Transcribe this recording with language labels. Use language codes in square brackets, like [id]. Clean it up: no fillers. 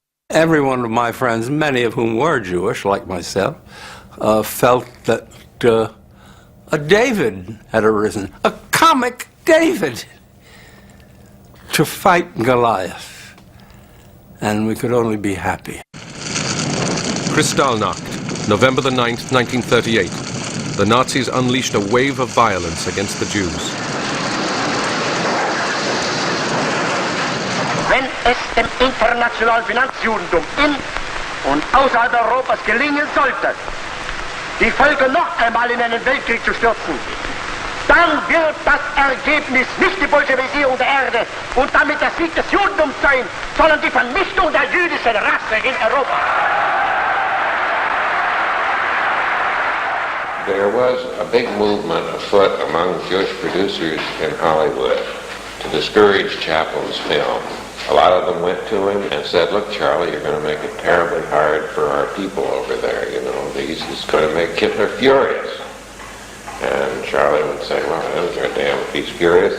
[en] Every one of my friends, many of whom were Jewish, like myself, felt that a David had arisen, a comic David, to fight Goliath. And we could only be happy. Kristallnacht, November the 9th, 1938. The Nazis unleashed a wave of violence against the Jews. [de] Wenn es dem internationalen Finanzjudentum in und außerhalb Europas gelingen sollte, die Völker noch einmal in einen Weltkrieg zu stürzen, dann wird das Ergebnis nicht die Bolschewisierung der Erde und damit der Sieg des Judentums sein, sondern die Vernichtung der jüdischen Rasse in Europa. [en] There was a big movement afoot among Jewish producers in Hollywood to discourage Chaplin's film. A lot of them went to him and said, look, Charlie, you're going to make it terribly hard for our people over there. You know, it's going to make Hitler furious. And Charlie would say, well, I don't give a damn if he's furious.